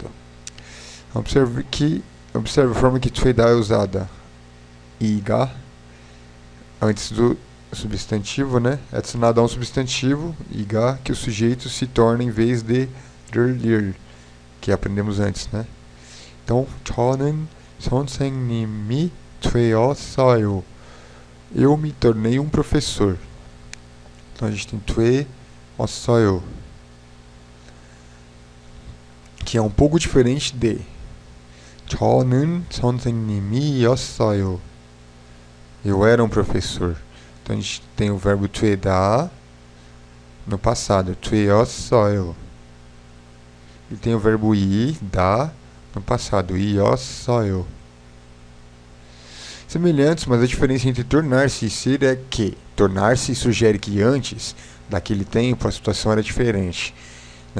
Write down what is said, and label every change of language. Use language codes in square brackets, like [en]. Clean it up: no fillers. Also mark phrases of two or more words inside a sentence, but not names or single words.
[pt] Observe a forma que 되다 é usada. 이가, antes do substantivo, né? É adicionado a um substantivo, 이가, que o sujeito se torna em vez de 를, que aprendemos antes, né? Então, [ko] 저는 선생님이 되었어요. [pt] Eu me tornei um professor. Então a gente tem 되었어요, que é um pouco diferente de [ko] 저는 선생님이었어요. [pt] Eu era um professor. Então a gente tem o verbo 되다 no passado, 되었어요. E tem o verbo 이다 no passado, 이었어요. Semelhantes, mas a diferença entre tornar-se e ser é que tornar-se sugere que antes daquele tempo a situação era diferente, né?